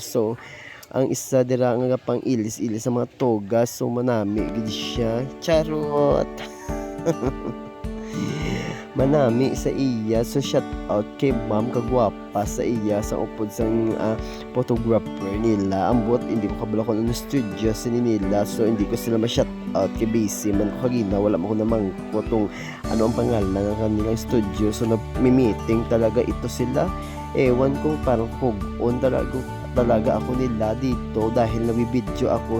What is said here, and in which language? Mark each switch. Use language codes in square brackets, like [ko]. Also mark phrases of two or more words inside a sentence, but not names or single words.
[hil] So ang isa dira nga pang ilis sa mga toga. So manami gid siya, charot. Manami sa iya. So [en] shout out [hil] kay Ma'am kagwapa sa iya sa upod sang photographer nila. Ambot hindi ko kabalo ko ng studio sa nila. [tl] So hindi ko sila ma-shout out kay busy man ko kagina, wala mo ko namang kung ano ang pangalan ng kanilang studio. So nag-meeting talaga ito sila. Ewan ko, parang on talaga ako nila dito dahil nabibidyo ako.